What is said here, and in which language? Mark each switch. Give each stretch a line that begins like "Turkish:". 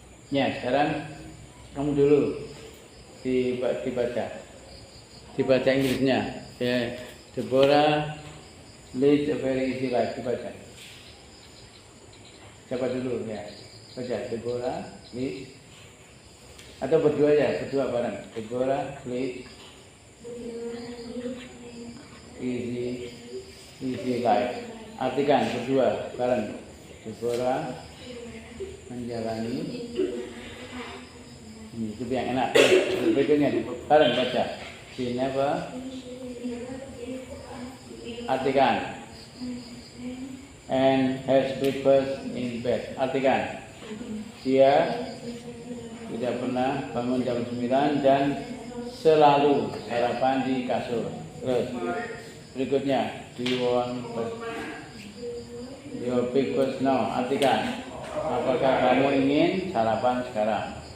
Indonesian: Ya, sekarang kamu dulu dibaca Inggrisnya.
English: Ya, Deborah leads a very easy life.
Indonesian: Dibaca. Siapa dulu ya? Baca Deborah leads. Atau berdua aja, berdua bareng.
English: Deborah leads easy life.
Indonesian: Artikan berdua bareng. Deborah menjalani ini itu yang enak. Berikutnya bareng baca.
English: She never.
Indonesian: Artikan.
English: And has breakfast in bed.
Indonesian: Artikan. Dia tidak pernah bangun jam 9 dan selalu sarapan di kasur. Terus berikutnya,
English: do you want your breakfast now?
Indonesian: Artikan, apakah kamu ingin sarapan sekarang?